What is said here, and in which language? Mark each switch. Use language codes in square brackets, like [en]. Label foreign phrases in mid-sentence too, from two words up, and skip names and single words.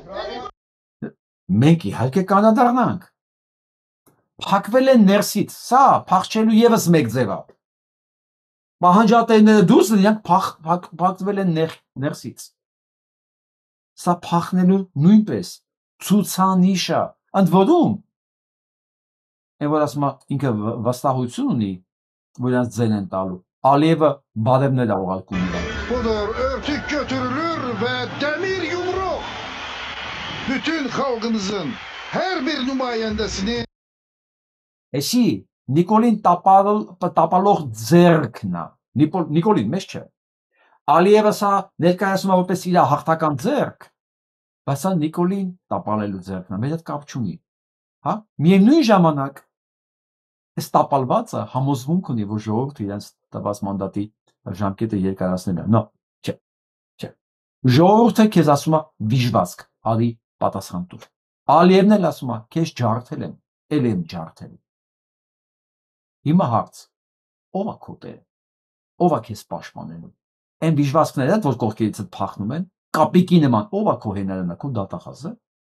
[hy] Մենք իհարկե կանադառնանք։ Փակվել են ներսից, սա փախչելու եւս մեկ ձև է։ Պահանջատերները դուրս նրանք փակվել են ներսից։ Սա փախնելու նույնպես ցուցանիշ է։ Ընդ որում, այն որ ասում է ինքը վստահություն ունի, որ նրանց ձեն են տալու։ Ալիևը բարևներ է ուղարկում իրան։ [az] Budur örtük götürülür ve demir yumruk bütün halkımızın her bir nümayendesini [hy] Էսի Նիկոլին տապալող ձեռքն է։ Նիկոլին մեզ չէ։ Ալիևը սա ներկայացնում է որպես իր հաղթական ձեռք, բայց սա Նիկոլին տապալելու ձեռքն է, մեր հետ կապ չունի։ Հա? Միևնույն ժամանակ այս տապալվածը համոզմունք ունի, որ ժողովուրդը իրենց տված մանդատի ժամկետը երկարացնել է։ Նո, չէ։ Ժողովուրդը քեզ ասում է վիժվածք, արի պատասխան տուր։ Ալիևն էլ ասում է, քեզ ջարդել եմ, ել եմ ջարդել։ Հիմա հարց, ով է քո տերը, ով է քեզ պաշտպանելու։ Այն վիժվածքները, որ կողքերիցդ փախնում են, կապիկի նման, ով է քո հենարանը, քո դատախազը։